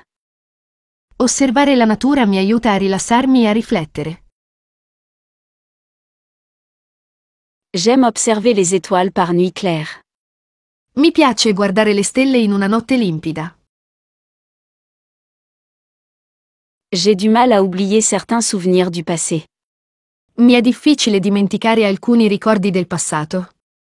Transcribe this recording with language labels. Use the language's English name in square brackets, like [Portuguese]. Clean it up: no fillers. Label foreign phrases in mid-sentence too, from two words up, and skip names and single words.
[Italian] Osservare la natura mi aiuta a rilassarmi e a riflettere. [French] J'aime observer les étoiles par nuit claire. [Italian] Mi piace guardare le stelle in una notte limpida. [French] J'ai du mal à oublier certains souvenirs du passé. [Italian] Mi è difficile dimenticare alcuni ricordi del passato.